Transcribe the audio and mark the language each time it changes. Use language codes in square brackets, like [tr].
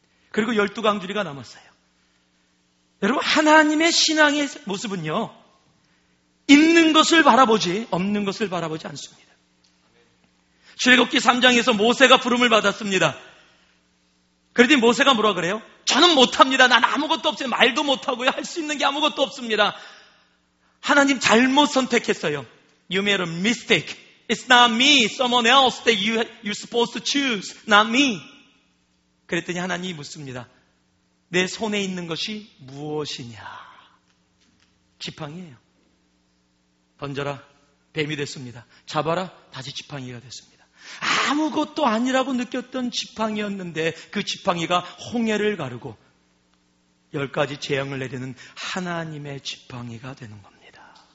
[ko] 그리고 12강주리가 남았어요. 여러분, 하나님의 신앙의 모습은요, 있는 것을 바라보지 없는 것을 바라보지 않습니다. 출애굽기 3장에서 모세가 부름을 받았습니다. 그랬더니 모세가 뭐라 그래요? 저는 못합니다. 난 아무것도 없어요. 말도 못하고요. 할 수 있는 게 아무것도 없습니다. 하나님 잘못 선택했어요. [en] You made a mistake. It's not me. Someone else that you're supposed to choose. Not me. [ko] 그랬더니 하나님이 묻습니다. 내 손에 있는 것이 무엇이냐? 지팡이에요. 던져라. 뱀이 됐습니다. 잡아라. 다시 지팡이가 됐습니다. 아무것도 아니라고 느꼈던 지팡이였는데 그 지팡이가 홍해를 가르고 10가지 재앙을 내리는 하나님의 지팡이가 되는 겁니다.